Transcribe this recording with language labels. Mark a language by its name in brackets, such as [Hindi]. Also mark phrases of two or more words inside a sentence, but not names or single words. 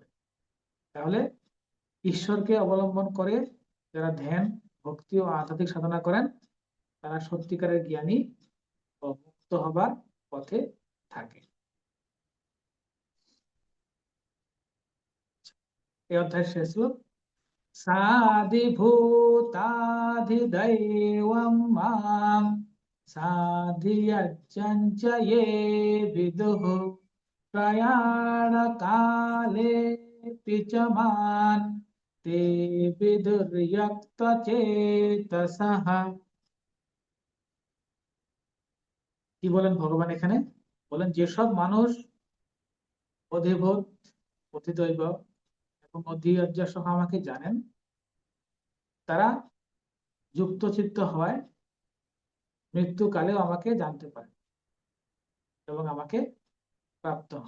[Bangla] তাহলে ঈশ্বরকে অবলম্বন করে যারা ধ্যান ভক্তি ও আধ্যাত্মিক সাধনা করেন, তারা সত্যিকারের জ্ঞানী ও মুক্ত হবার পথে থাকে। এই অধ্যায় শেষ হলো। [Sanskrit] সাধিভূতাধিদৈবং মাম সাধিয়জ্জঞ্চ ये विदुः প্রয়াণ কালে চ মান তে বিদুর্যক্ত চেতসঃ। [Bangla] কি বলেন ভগবান এখানে? বলেন, যেসব মানুষ অধিভূত অধিদৈব এবং অধিয়জ্ঞ সহ আমাকে জানেন, তারা যুক্ত চিত্ত হওয়ায় মৃত্যুকালেও আমাকে জানতে পারে এবং আমাকে প্রাপ্ত হন।